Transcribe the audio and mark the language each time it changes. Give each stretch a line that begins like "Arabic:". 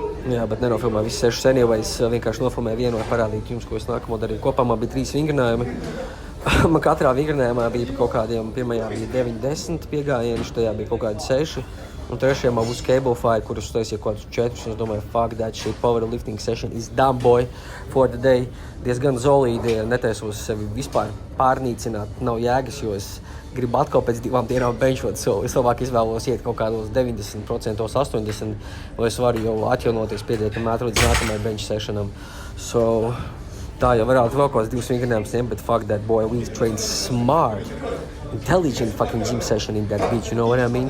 Latvian: Jā, bet nenofilmēju visus 6 anyways, vienkārši nofilmēju vienu, lai parādītu jums, ko es nākamo darīju. Kopā man bija 3 vingrinājumi. Man katrā vingrinājumā bija kaut kādiem, pirmajā bija 9-10 piegājieni, štajā bija kaut kādi 6. Un trešajā man būs cable fight, kurus taisīju kaut kādus 4. Un es domāju,
English: fuck that shit, powerlifting session is done, boy, for the day.
Latvian: Diezgan zolīdi, netaisos sevi vispār pārnīcināt, nav jēgas, jo es gribu atkal pēc 2 dienām benchot, so es labāk izvēlos iet kaut kādos 90%, 80%, lai es varu jau atjaunoties pietiekami ātri līdz nākamajai bench sessionam. So, tā jau varētu vēl kaut kāds 2 vingrinājumus ņemt,
English: but fuck that, boy, we train smart, intelligent fucking gym session in that bitch, you know what I mean?